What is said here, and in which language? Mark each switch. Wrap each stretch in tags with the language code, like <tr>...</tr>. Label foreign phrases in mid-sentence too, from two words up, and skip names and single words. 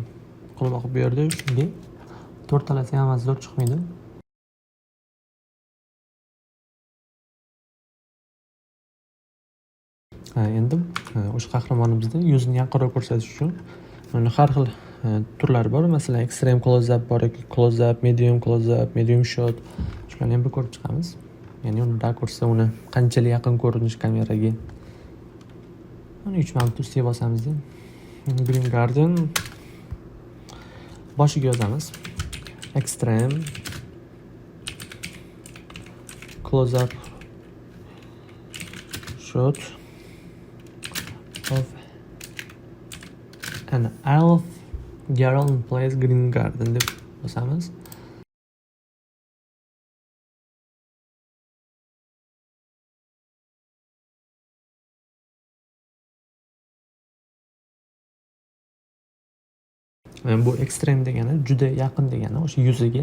<uz>Quloq bu yerda shunga to'rtalasi ham zo'r chiqmaydi. Endi o'sha qahramonimizning yuzini yaqinroq ko'rsatish uchun uni har xil turlari bor. Masalan,</uz> <en>extreme close up</en> <uz>bor yoki</uz> <en>close up, medium shot.</en> <uz>Shularni ham bir ko'rib chiqamiz. Ya'ni uni rakursda uni qanchalik yaqin ko'rinish kameraga. Mana 3 marta ustiga bosamiz. Green Garden boshiga yozamiz.</uz> <en>Extreme close up shot of an elf girl in place Green Garden</en> <uz>deb bosamiz. Bu ekstrem degani juda yaqin degani, o'sha yuziga.</uz>